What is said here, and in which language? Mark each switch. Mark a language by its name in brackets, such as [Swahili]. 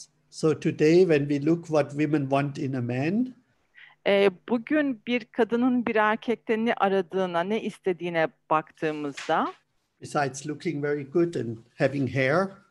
[English] So today when we look what women want in a man, [Turkish] Bugün bir kadının bir erkekte ne aradığına, ne istediğine baktığımızda, [English] besides looking very good and having hair,